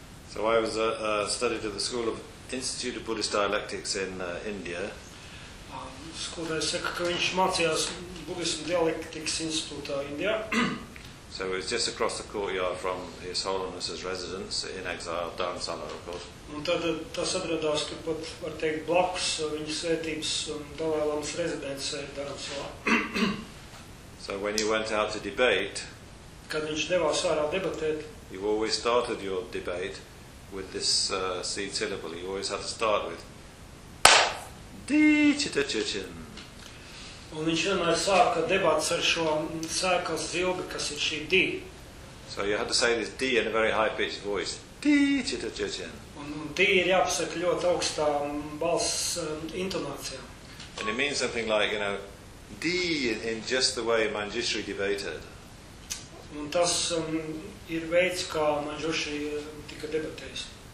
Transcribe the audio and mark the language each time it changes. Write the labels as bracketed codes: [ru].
[en] So I was studied at the School of Institute of Buddhist Dialectics in India. [lv] Skolotājs saka, ka viņš mācījās Buddhist Dialectics Institute, India. [en] So it was just across the courtyard from His Holiness's residence in exile, Dharamsala, of course. [lv] Un tad tas atradās turpat, var teikt, blakus viņa svētības un Dalai Lamas rezidence Dharamsala. [en] So when you went out to debate, [lv] kad viņš devās ārā debatēt, [en] you always started your debate with this seed syllable. You always had to start with Dīčitačičin. [lv] Un viņš vienmēr sāka debats ar šo sēkas zilbi, kas ir šī dī. [en] So you had to say this dī in a very high-pitched voice. Dīčitačičin. [lv] Un dī ir jāpasaka ļoti augstā balss intonācijā. [en] And it means something like, you know, dī in just the way Manjushri debated. [lv] Un tas ir veids, kā Manjushri tika debatējis.